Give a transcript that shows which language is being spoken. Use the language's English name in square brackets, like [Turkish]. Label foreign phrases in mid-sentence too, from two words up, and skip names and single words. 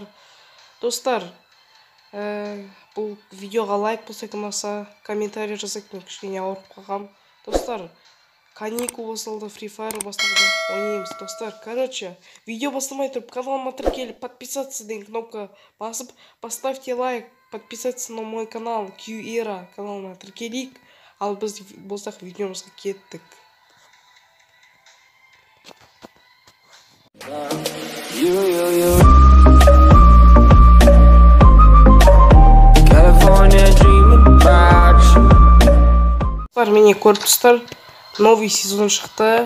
[Kazakh] Достар, бұл видеоға лайк болса болмаса, комментарий жазайық, мен кішкене ауырып қалғам. Достар, каникул басталды, Free Fire басталды, ойнаймыз. Достар, короче, видео бастамай тұрып, каналыма тіркеліп, подписаться деген кнопка басып, [Russian] поставьте лайк, подписаться на мой канал Кивера [Kazakh] каналына тіркелейік. Ал біз болсақ видеомызға кеттік. Міне көріп тұрсыздар, [Russian] новый сезон [Kazakh] шықты.